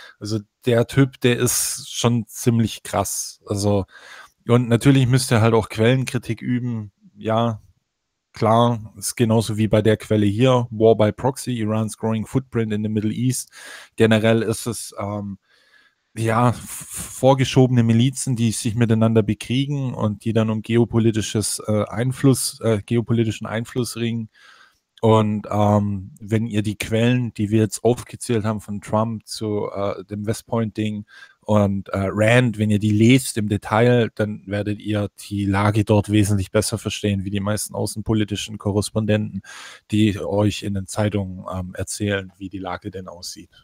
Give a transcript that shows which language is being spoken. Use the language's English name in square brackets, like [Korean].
[German] Also der Typ, der ist schon ziemlich krass. Also, und natürlich müsste er halt auch Quellenkritik üben. Ja, klar, ist genauso wie bei der Quelle hier. [English] War by Proxy, Iran's growing footprint in the Middle East. [German] Generell ist es vorgeschobene Milizen, die sich miteinander bekriegen und die dann um geopolitischen Einfluss ringen. Und wenn ihr die Quellen, die wir jetzt aufgezählt haben von Trump zu dem West Point-Ding und Rand, wenn ihr die lest im Detail, dann werdet ihr die Lage dort wesentlich besser verstehen, wie die meisten außenpolitischen Korrespondenten, die euch in den Zeitungen erzählen, wie die Lage denn aussieht.